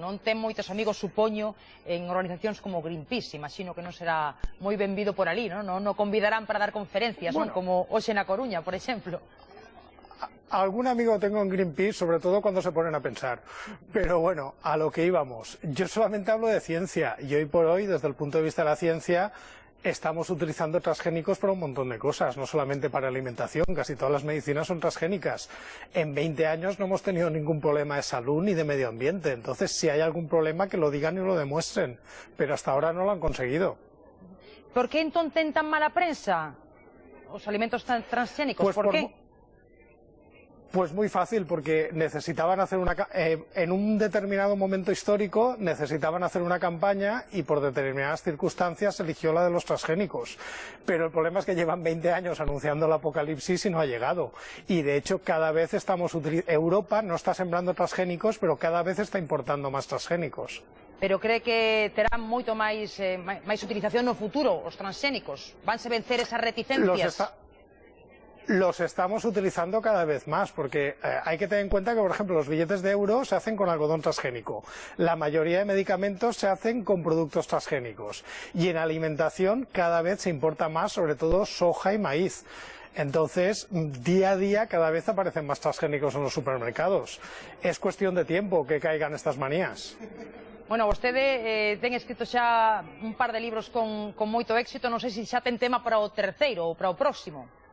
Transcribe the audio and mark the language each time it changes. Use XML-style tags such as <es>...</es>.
<gl>Non ten moitos amigos, supoño, en organizacións como Greenpeace. Imagino que non será moi benvido por ali, non? Non convidarán para dar conferencias, non? Como hoxe na Coruña, por exemplo.</gl> <es>Algún amigo tengo en Greenpeace, sobre todo cuando se ponen a pensar. Pero bueno, a lo que íbamos. Yo solamente hablo de ciencia y hoy por hoy, desde el punto de vista de la ciencia, estamos utilizando transgénicos para un montón de cosas, no solamente para alimentación, casi todas las medicinas son transgénicas. En 20 años no hemos tenido ningún problema de salud ni de medio ambiente, entonces si hay algún problema que lo digan y lo demuestren, pero hasta ahora no lo han conseguido.</es> <gl>Por que entón ten tan mala prensa os alimentos transxénicos? Por qué?</gl> <es>Pues muy fácil, porque necesitaban hacer en un determinado momento histórico necesitaban hacer una campaña y por determinadas circunstancias eligió la de los transgénicos. Pero el problema es que llevan 20 años anunciando el apocalipsis y no ha llegado. Y de hecho cada vez Europa no está sembrando transgénicos, pero cada vez está importando más transgénicos.</es> <gl>Pero cree que terán moito máis utilización no futuro os transxénicos? Vanse vencer esas reticencias?</gl> <es>Los estamos utilizando cada vez más, porque hay que tener en cuenta que, por ejemplo, los billetes de euro se hacen con algodón transgénico. La mayoría de medicamentos se hacen con productos transgénicos. Y en alimentación cada vez se importa más, sobre todo, soja y maíz. Entonces, día a día cada vez aparecen más transgénicos en los supermercados. Es cuestión de tiempo que caigan estas manías.</es> <gl>Bueno, vostede ten escrito xa un par de libros con moito éxito. Non sei se xa ten tema para o terceiro ou para o próximo.</gl>